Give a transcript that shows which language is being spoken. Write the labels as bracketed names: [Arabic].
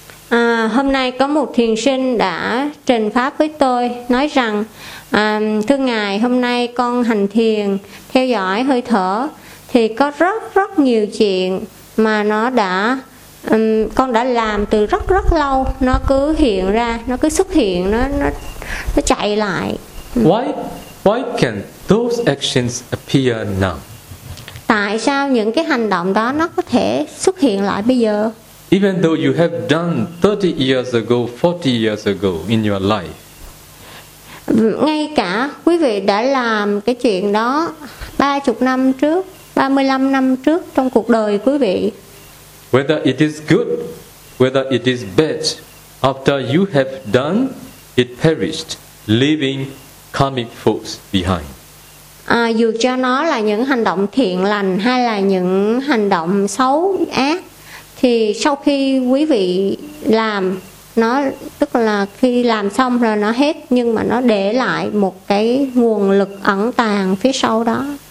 [Vietnamese] À, hôm nay có một thiền sinh đã trình pháp với tôi, nói rằng thưa ngài, hôm nay con hành thiền theo dõi hơi thở thì có rất nhiều chuyện mà nó đã con đã làm từ rất lâu, nó cứ hiện ra, nó cứ xuất hiện, nó chạy lại. [English] Why can those actions appear now? [Vietnamese] Tại sao những cái hành động đó nó có thể xuất hiện lại bây giờ? [English] Even though you have done 30 years ago, 40 years ago in your life. [Vietnamese] Ngay cả quý vị đã làm cái chuyện đó 30 năm trước, 35 năm trước trong cuộc đời quý vị. [English] Whether it is good, whether it is bad, after you have done, it perished, leaving karmic folks behind. [Vietnamese] Dù cho nó là những hành động thiện lành hay là những hành động xấu, ác, thì sau khi quý vị làm nó, tức là khi làm xong rồi nó hết, nhưng mà nó để lại một cái nguồn lực ẩn tàng phía sau đó.